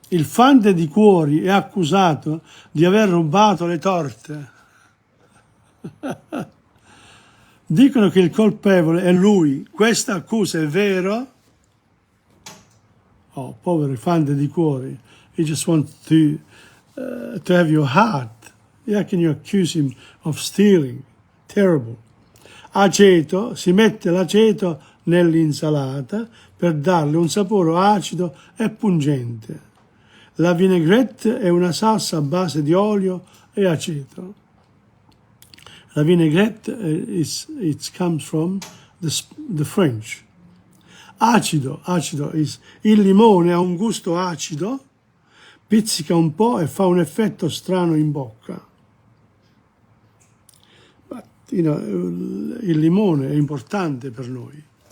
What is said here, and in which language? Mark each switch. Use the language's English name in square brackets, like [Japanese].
[Italian] Il fante di cuori è accusato di aver rubato le torte. Dicono che il colpevole è lui. Questa accusa è vero? Oh, povero fante di cuori. [English] He just wants to have your heart. How can you accuse him of stealing? [Italian] Terrible. Aceto, si mette l'aceto nell'insalata per darle un sapore acido e pungente. La vinaigrette è una salsa a base di olio e aceto. [English] La vinaigrette it comes from the French. [Italian] Acido il limone ha un gusto acido, pizzica un po' e fa un effetto strano in bocca. But, il limone è importante per noi.